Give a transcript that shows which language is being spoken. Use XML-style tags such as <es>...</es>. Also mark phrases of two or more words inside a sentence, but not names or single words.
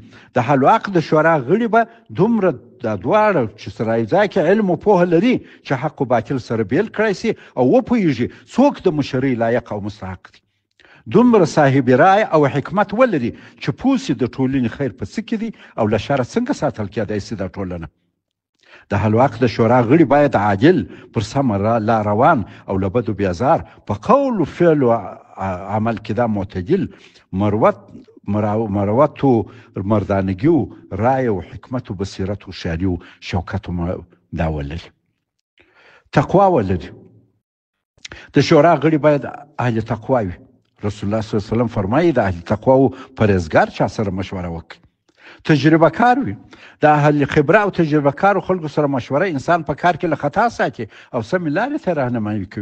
<ps>د حل و عقد شورا غړي به دومره دا دواړه چې سره یوځای کې علم او پوهه لري چې حق او باطل سره بیل کړی سي او وپوهېږي څوک د مشرۍ لایق او مستحق دي. دومره صاحب رای او حکمت ولري چې پوه سي د ټولنې خیر په څه کې دی او له شره څنګه ساتل کېدای سي دا ټولنه. د حل و عقد شورا غړي باید عادل، پر سمه لا روان او له بدو بیازار، په قول و فعل و عمل کې دا معتدل، مروت و مردانگی و رای و حکمت و بصیرت و شعری و شوکت و دا ولري. تقوا ولري. د شورا غړي باید اهل تقوا وي. رسول الله</ps> <ar>صلی الله علیه وسلم</ar> <ps>فرمایي د اهل تقوا و پرهیزګار چا سره مشوره وکړي. تجربه کار وي. د اهل خبره او تجربه کارو خلکو سره مشوره انسان په کار کې له خطا ساتي او سمې لارې ته راهنمایي کوي.</ps>